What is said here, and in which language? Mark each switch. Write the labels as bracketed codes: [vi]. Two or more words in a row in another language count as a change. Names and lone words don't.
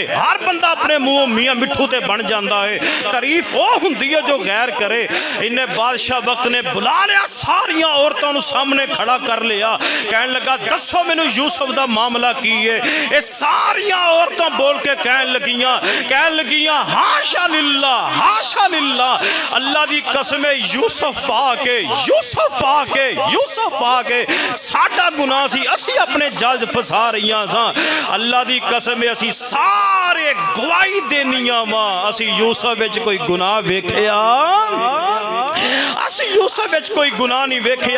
[pa] ہر بندہ اپنے منہ میاں مٹھو تے بن جاتا ہے، تعریف اوہ ہندی ہے جو غیر کرے. اینہاں بادشاہ وقت نے بلا لیا، ساریاں عورتاں نوں سامنے کھڑا کر لیا. کہن لگا دسو مینوں یوسف دا معاملہ کی ہے? ایہ ساریاں عورتاں بول کے کہن لگیاں [ar] حاش لله، حاش لله, [pa] اللہ دی قسم ہے یوسف پاک اے ساڈا گناہ سی، اسی اپنے جال پھسا رہیاں ساں. اللہ دی قسم ہے اسی سارے گواہی دینیاں واں، اسی یوسف وچ کوئی گناہ ویکھیا? اسی یوسف وچ کوئی گناہ نہیں ویکھیا.